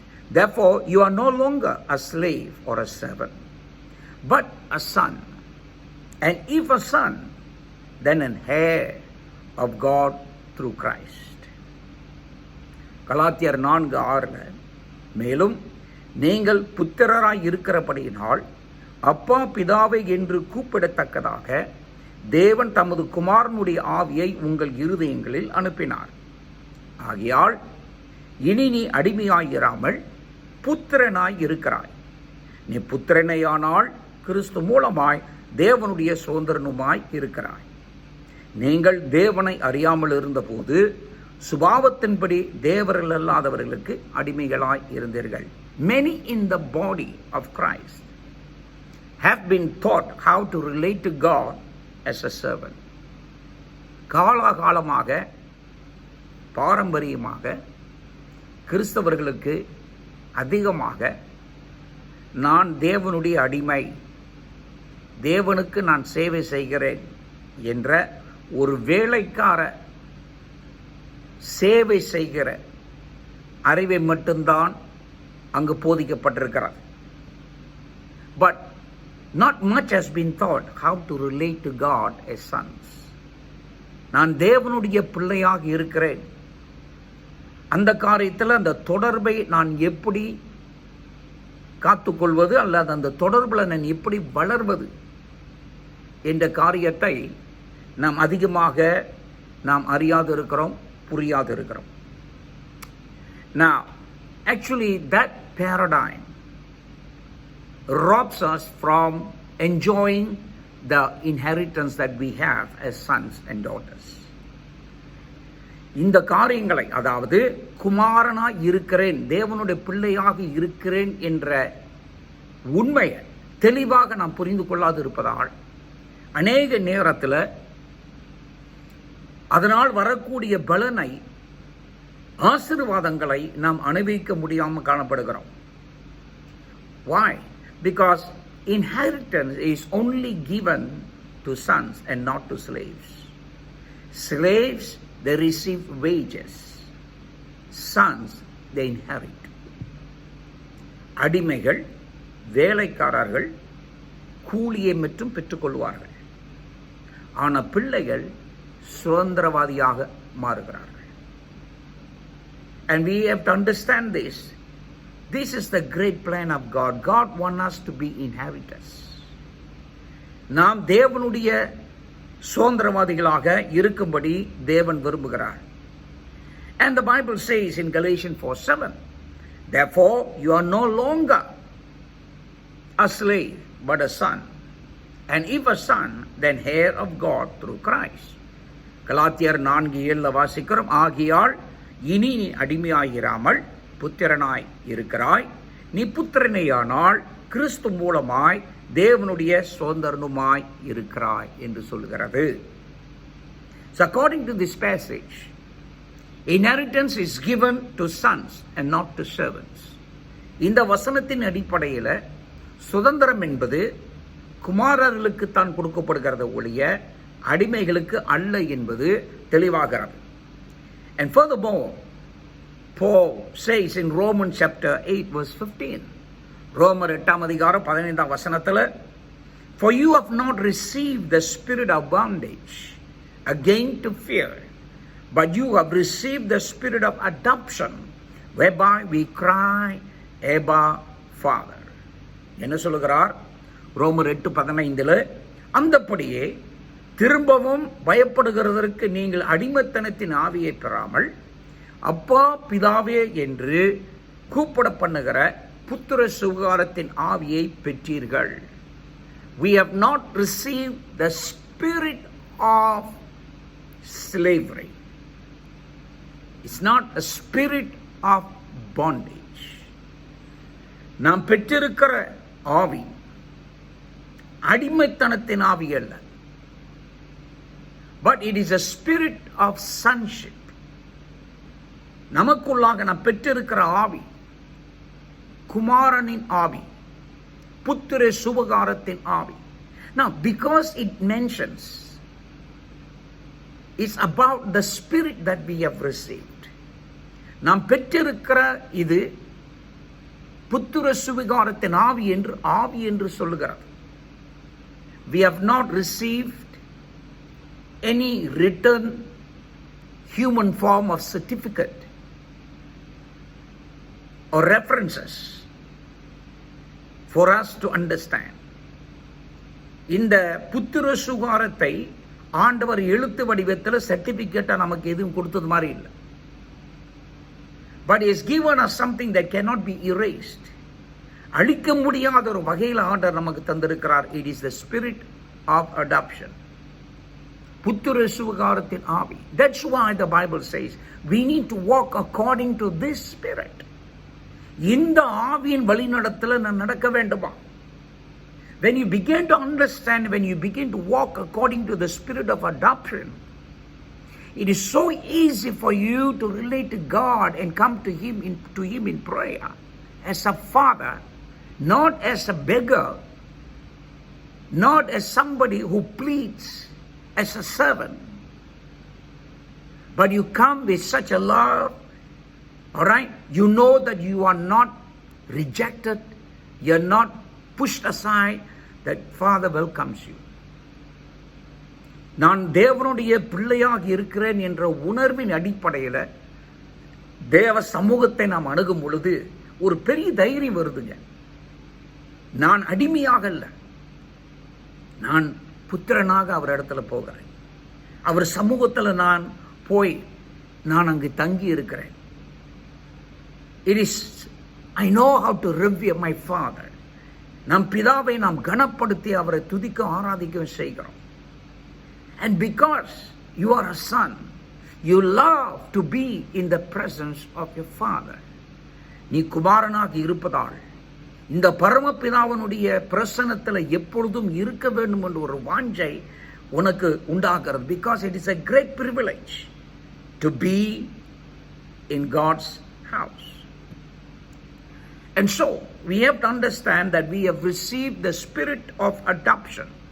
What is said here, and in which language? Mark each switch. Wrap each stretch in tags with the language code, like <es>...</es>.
<en>Therefore, you are no longer a slave or a servant, but a son. And if a son, then an heir of God through Christ.</en> <ta>கலாத்தியர் 4:6 மேலும் நீங்கள் புத்திரராய் இருக்கிறபடியினால் அப்பா பிதாவை என்று கூப்பிடத்தக்கதாக தேவன் தமது குமாரனுடைய ஆவியை உங்கள் இருதயங்களில் அனுப்பினார். ஆகையால் இனி நீ அடிமையாயிராமல் புத்திரனாய் இருக்கிறாய். நீ புத்திரனையானால் கிறிஸ்து மூலமாய் தேவனுடைய சுதந்திரனுமாய் இருக்கிறாய். நீங்கள் தேவனை அறியாமல் இருந்தபோது சுபாவத்தின்படி தேவர்கள் அல்லாதவர்களுக்கு அடிமைகளாய் இருந்தீர்கள்.</ta> <en>Many in the body of Christ have been taught how to relate to God as a servant.</en> <ta>காலகாலமாக பாரம்பரியமாக கிறிஸ்தவர்களுக்கு அதிகமாக நான் தேவனுடைய அடிமை, தேவனுக்கு நான் சேவை செய்கிறேன் என்ற ஒரு வேலைக்கார சேவை செய்கிற அறிவை மட்டும்தான் அங்கு போதிக்கப்பட்டிருக்கிறது.</ta> <en>But not much has been taught how to relate to God as sons.</en> <ta>நான் தேவனுடைய பிள்ளையாக இருக்கிறேன், அந்த காரியத்தில் அந்த தொடர்பை நான் எப்படி காத்துக்கொள்வது அல்லது அந்த தொடர்பில் நான் எப்படி வளர்வது என்ற காரியத்தை நாம் அதிகமாக நாம் அறியாது இருக்கிறோம், புரியாது இருக்கிறோம்.</ta> <en>Now, actually that paradigm robs us from enjoying the inheritance that we have as sons and daughters.</en> <ta>இந்த காரியங்களை, அதாவது குமாரனாய் இருக்கிறேன், தேவனுடைய பிள்ளையாக இருக்கிறேன் என்ற உண்மையை தெளிவாக நாம் புரிந்து கொள்ளாது இருப்பதால் அநேக நேரத்தில் அதனால் வரக்கூடிய பலனை, ஆசீர்வாதங்களை நாம் அனுபவிக்க முடியாமல் காணப்படுகிறோம்.</ta> <en>Why? Because inheritance is only given to sons and not to slaves. Slaves, they receive wages. Sons, they inherit.</en> <ta>அடிமைகள், வேலைக்காரர்கள் கூலியை மட்டும் பெற்றுக்கொள்வார்கள். ஆனால் பிள்ளைகள் சுதந்திரவாதியாக மாறுகிறார்கள்.</ta> <en>And we have to understand this. This is the great plan of God. God wants us to be inheritors.</en> <ta>நாம் தேவனுடைய சுதந்திரவாதிகளாக இருக்கும்படி தேவன் விரும்புகிறார்.</ta> <en>And the Bible says in Galatians 4:7, therefore you are no longer a slave but a son, and if a son, then heir of God through Christ.</en> <ta>கலாத்தியர் 4:7 வாசிக்கிறோம், ஆகியால் இனி நீ அடிமையாயிராமல் புத்திரனாய் இருக்கிறாய், நீ புத்திரனையானால் கிறிஸ்து மூலமாய் தேவனுடைய சுதந்திரனுமாய் இருக்கிறாய் என்று சொல்கிறது.</ta> <en>So according to this passage, inheritance is given to sons and not to servants.</en> <ta>இந்த வசனத்தின் அடிப்படையில் சுதந்திரம் என்பது குமாரர்களுக்கு தான் கொடுக்கப்படுகிறது ஒழிய அடிமைகளுக்கு அல்ல என்பது தெளிவாகிறது.</ta> <en>And furthermore, Paul says in Romans chapter 8 verse 15,</en> <ta>ரோமர் 8 அதிகாரம் 15 வசனத்தில்,</ta> <en>for you have not received the spirit of bondage again to fear, but you have received the spirit of adoption, whereby we cry, Abba, Father.</en> <ta>என்ன சொல்லுகிறார்? ரோமர் 8:15, அந்தப்படியே திரும்பவும் பயப்படுகிறதற்கு நீங்கள் அடிமைத்தனத்தின் ஆவியை பெறாமல் அப்பா பிதாவே என்று கூப்பிட பண்ணுகிற புத்திர சுகாரத்தின் ஆவியை பெற்றீர்கள்.</ta> <en>We have not received the spirit of slavery. It's not a spirit of bondage.</en> <ta>நாம் பெற்றிருக்கிற ஆவி அடிமைத்தனத்தின் ஆவி அல்ல,</ta> <en>but it is a spirit of sonship.</en> <ta>நமக்குள்ளாக நாம் பெற்றிருக்கிற ஆவி குமாரனின் ஆவி, புத்திர சுபகாரத்தின் ஆவி.</ta> <en>Now, because it mentions, it's about the spirit that we have received.</en> <ta>நாம் பெற்றிருக்கிற இது புத்திர சுபகாரத்தின் ஆவி என்று சொல்லுகிறது.</ta> <en>We have not received any written human form of certificate or references for us to understand.</en> <ta>இந்த புத்திர சுகாரத்தை ஆண்டவர் எழுத்து வடிவத்தில் சர்டிபிகேட்டா நமக்கு எதுவும் கொடுத்தது மாதிரி இல்லை.</ta> <en>But he has given us something that cannot be erased.</en> <ta>அழிக்க முடியாத ஒரு வகையில் ஆண்டவர் நமக்கு தந்திருக்கிறார்.</ta> <en>It is the spirit of adoption.</en> <ta>புத்திர சுகாரத்தின் ஆவி.</ta> <en>That's why the Bible says we need to walk according to this spirit.</en> <ta>இந்த ஆவியின் வழிநடத்தல நான் நடக்க வேண்டுமா?</ta> <en>When you begin to understand, when you begin to walk according to the spirit of adoption, it is so easy for you to relate to God and come to Him in prayer as a father, not as a beggar, not as somebody who pleads as a servant, but you come with such a love, all right? You know that you are not rejected, you're not pushed aside, that Father welcomes you.</en> <ta>நான் தேவனுடைய பிள்ளையாக இருக்கிறேன் என்ற உணர்வின் அடிப்படையில் தேவ சமூகத்தை நாம் அணுகும் பொழுது ஒரு பெரிய தைரியம் வருதுங்க. நான் அடிமையாக அல்ல, நான் புத்திரனாக அவர் இடத்துல போகிறேன். அவர் சமூகத்தில் நான் போய் நான் அங்கு தங்கி இருக்கிறேன்.</ta> <en>It is I know how to revere my father.</en> <ta>நம் பிதாவை நாம் கனப்படுத்தி அவரை துதிக்க ஆராதிக்க செய்கிறோம்.</ta> <en>And because you are a son, you love to be in the presence of your father.</en> <ta>நீ குமாரனாக இருப்பதால் இந்த பரமபிதாவினுடைய பிரசன்னத்தில் எப்பொழுதும் இருக்க வேண்டும் என்ற ஒரு வாஞ்சை உனக்கு உண்டாகிறது.</ta> <en>Because it is a great privilege to be in God's house. And so we have to understand that we have received the spirit of adoption.</en>